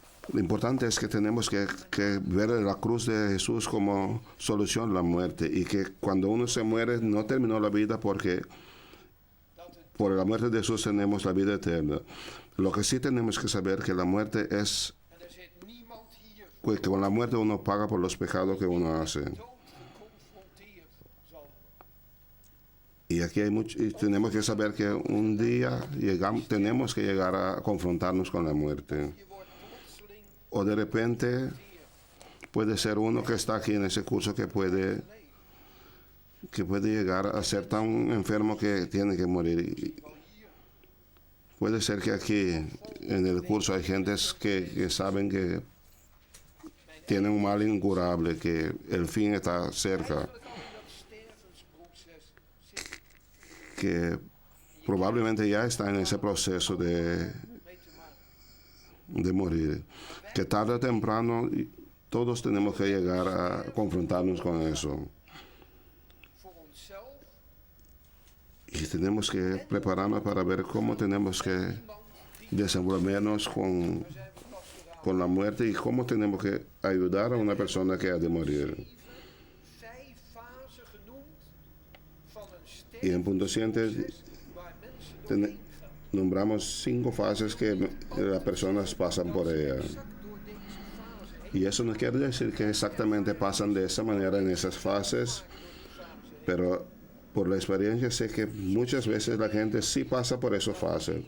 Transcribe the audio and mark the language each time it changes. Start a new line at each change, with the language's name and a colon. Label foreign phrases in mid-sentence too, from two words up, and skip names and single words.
Spanish: Lo importante es que tenemos que ver la cruz de Jesús como solución a la muerte y que cuando uno se muere no terminó la vida porque por la muerte de Jesús tenemos la vida eterna. Lo que sí tenemos que saber que la muerte es
Dutch: En er zit niemand hier
Spanish: que con la muerte uno paga por los pecados que uno hace.
Dutch: dood geconfronteerd zal worden.
Spanish: Y aquí hay mucho, y tenemos que saber que un día tenemos que llegar a confrontarnos con la muerte.
Dutch: Je wordt plotseling
Spanish: O de repente
Dutch: geconfronteerd.
Spanish: puede ser uno que está aquí en ese curso que puede llegar a ser tan enfermo que tiene que morir.
Dutch: Wel hier.
Spanish: Puede ser que aquí en el curso hay gentes que saben que tienen un mal incurable, que el fin está cerca,
Dutch: Eigenlijk al in dat stervensproces zit
Spanish: que probablemente ya está en ese proceso
Dutch: mee te maken.
Spanish: de morir, que tarde o temprano todos tenemos que llegar a confrontarnos con eso.
Dutch: Voor onszelf
Spanish: Y tenemos que prepararnos para ver cómo tenemos que
Dutch: iemand die
Spanish: desenvolvernos
Dutch: we zijn pastoraal.
Spanish: con la muerte y cómo tenemos que ayudar a una persona que ha de morir.
Dutch: 5 fasen genoemd van een
Spanish: Y en punto 7
Dutch: stervensproces waar mensen ten- doorheen gaan.
Spanish: nombramos 5 fases que las personas pasan por ella.
Dutch: Exact door deze fase heen
Spanish: Y eso no quiere decir que exactamente pasan de esa manera en esas fases, pero por la experiencia sé que muchas veces la gente sí pasa por esa fase.